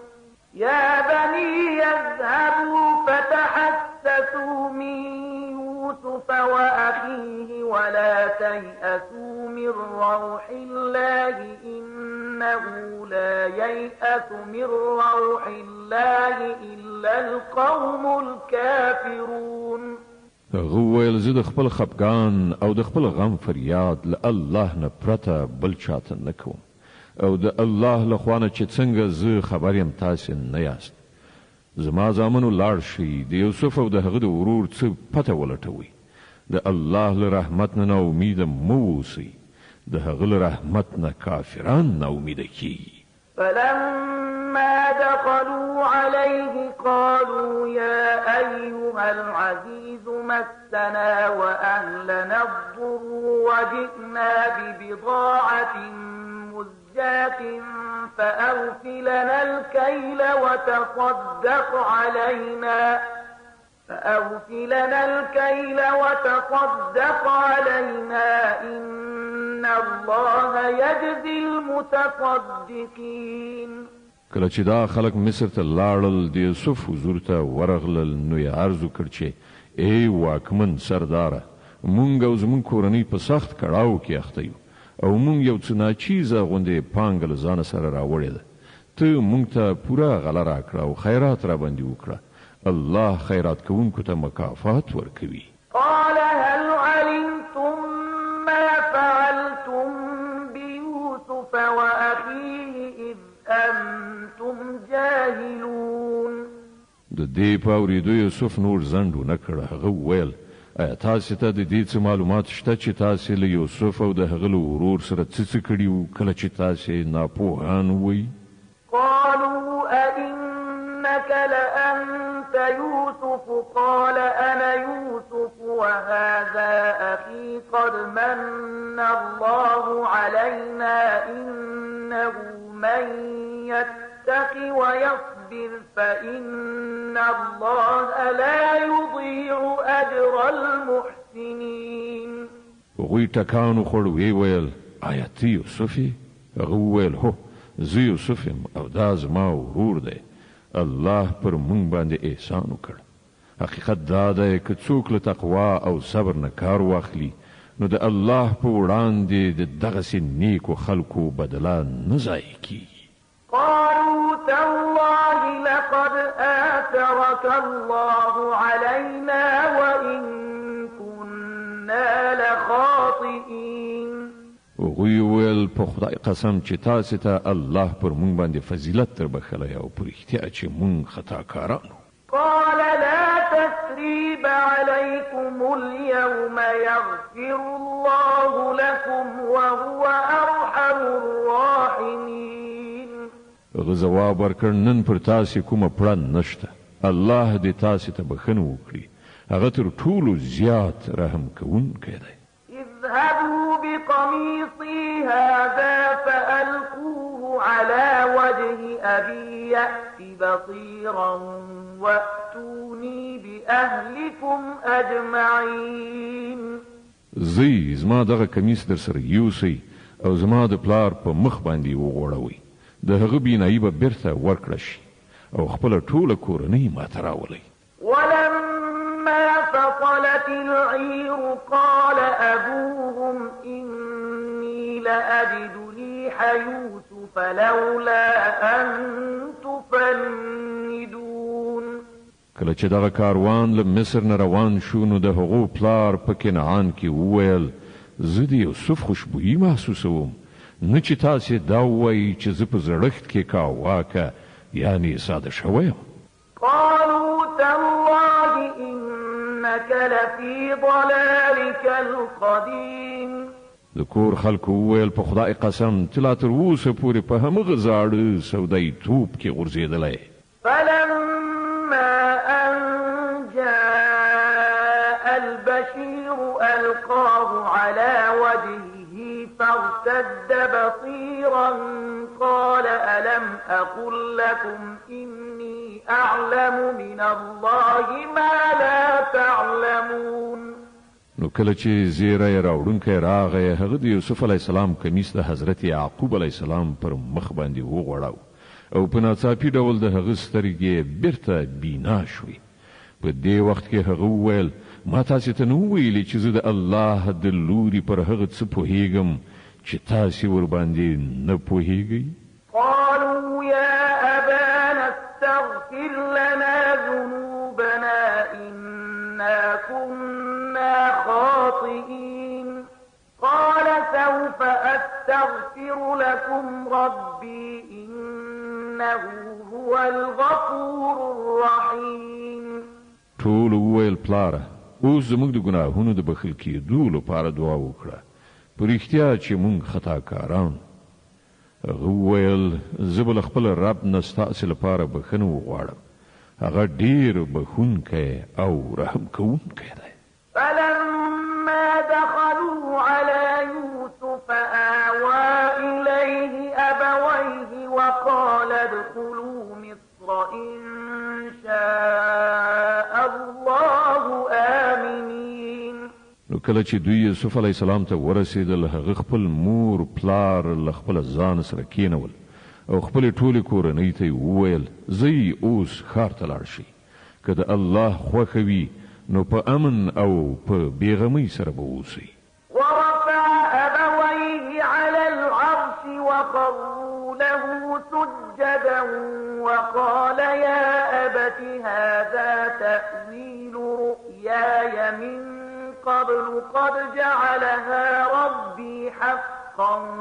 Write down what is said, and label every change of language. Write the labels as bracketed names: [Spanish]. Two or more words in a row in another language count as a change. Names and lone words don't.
[Arabic] يا بني يذهبوا فتحسسوا من يوسف وأخيه ولا تيأسوا من روح الله إنه لا ييأس من روح الله إلا القوم الكافرون. [Pashto] هغه ویل زه د خپل خفګان او د خپل غم فریاد له الله نه پرته بل چاته نه کوم او د الله له خوا نه چې څنګه زه خبر یم تاسې نه یاست. زما زامنو لاړ شئ د یوسف او د هغه د ورور څه پته ولټوئ. د الله له رحمت نه امید مو اوسئ د هغه له رحمت نه کافران نا امید کیږي. [Arabic] فلما دخلوا عليه قالوا يا أيها العزيز مسنا وأهلنا الضر وجئنا ببضاعة مزجاة فأوف لنا الكيل وتصدق علينا إن الله يجزي المتصدقين. [Pashto] کله چې دا خلک مصر ته لاړل د یوسف حضور ته ورغلل نو یې عرض وکړ چې ای واکمن سرداره مونږ او زمونږ کورنۍ په سخت کړاو کې اخته یو او مونږ یو څه ناچیزه غوندې پانګه له ځانه سره راوړې ده. ته مونږ ته پوره غله راکړه او خیرات را باندې وکړه. الله خیرات کوونکو ته مکافات ورکوي. [Arabic] قال هل علمتم ما فعلتم بيوسف وأخيه إذ أنتم جاهلون. [Pashto] د دې په اورېدو یوسف نور ځنډ ونه کړ. هغه وویل ایا تاسو ته د دې څه معلومات شته چې تاسو له یوسف او د هغه له ورور سره څه کړي وو کله چې تاسو ناپوهان وئ؟ [Arabic] قالوا أئنك لأنت يوسف قال أنا يوسف وهذا أخي قد من الله علينا إنه من يتق ويصبر فإن الله لا يضيع أجر المحسنين. [Pashto] وغوی ټکانو خوړ وی ویل آیا ته یوسف یې؟ هغه وویل هو زه یوسف یم او دا زما ورور دی. الله پر مونږ باندې احسان وکړ. حقیقت دا دی که څوک له تقوا او صبر نه کار واخلي نو د الله په وړاندې د دغسې نیکو خلکو بدله نه ضایع کیږي. [Arabic] قالوا تالله لقد آثرك الله علينا وإن كنا لخاطئين. [Pashto] وغوی ویل په خدای قسم چې تاسو ته الله پر مونږ باندې فضیلت تر بخلی او پر احتیا چې مونږ خطاکارانو. [Arabic] قال لا تثريب عليكم اليوم يغفر الله لكم وهو أرحم الراحمين. [Pashto] هغه ځواب ورکړ نن پر تاسو کومه پړه نشته. الله دې تاسو ته بخښنه وکړي. هغه تر ټولو زیات رحم کوونکی دی. [Arabic] اذهبوا بقميصي هذا فألقوه على وجه أبي يأت بصيرا وأتوني بأهلكم أجمعين. [Pashto] زی زما دغه کمیس در سره یوسئ او زما د پلار په مخ باندې وغوړوئ. د هغه بینایي به بیرته ورکړه شي او خپله ټوله کورنۍ ماته راولئ. [Arabic] ولما فصلت العير قال أبوهم إني لأجد ريح يوسف لولا أن تفندون. [Pashto] کله چې دغه کاروان له مصر نه روان شو نو د هغو پلار په کنعان کې وویل زه د یوسف خوشبویي محسوسوم نه چې تاسې دا ووایي چې زه په زړښت کې کاواکه یعنې ساده شوی یم. [Arabic] قالوا تالله إنك لفي ضلالك القديم. [Pashto] د کور خلکو وویل په خدای قسم ته لا تر اوسه پورې په همغه زاړه سودایي توپ کې غورځېدلی. [Arabic] فلما أن جاء البشير ألقاه على وجهه فارتد بصيرا قال ألم أقل لكم إني أعلم من الله ما لا تعلمون. [Pashto] نو کله چې زیری راوړونکی راغی هغه د یوسف [Arabic] علیه السلام [Pashto] کمیس د حضرت یعقوب [Arabic] علیه السلام [Pashto] پر مخ باندې وغوړاو او په ناڅاپي ډول د هغه سترګې بیرته بینا شوې. په دې وخت کې هغه وویل ما تاسې ته نه وویلې چې زه د الله د لوري پر هغه څه پوهیږم چې تاسې ورباندې نه پوهیږئ. [Arabic] قالوا يا أبانا استغفر لنا ذنوبنا إنا كنا خاطئين. قال سوف أستغفر لكم ربي إنه هو الغفور الرحيم. [Pashto] ټول وویل پلاره اوس زموږ د ګناهونو د بخښل کېدو لپاره دعا وکړه. په رښتیا چې موږ خطاکاران. هغه وویل زه به له خپل رب نه ستاسې لپاره بخښنه وغواړم. هغه ډېر بخښونکی او رحم کوونکی دی. [Arabic] فلما دخلوا على يوسف آوى إليه أبويه وقال ادخلوا مصر إن شاء الله آمنين. [Pashto] نو کله چې دوی یوسف [Arabic] علیه السلام [Pashto] ته ورسېدل هغه خپل مور پلار له خپل ځان سره کېنول او خپل ټولې کورنۍ ته وویل زه اوس ښار ته لاړ شئ که د الله خوښه وي نو په امن او په بېغمۍ سره به اوسئ. [Arabic] ورفع أبويه على العرش وخروا له سجدا وقال يا أبت هذا تأويل رؤياي من قبل قد جعلها ربي حقا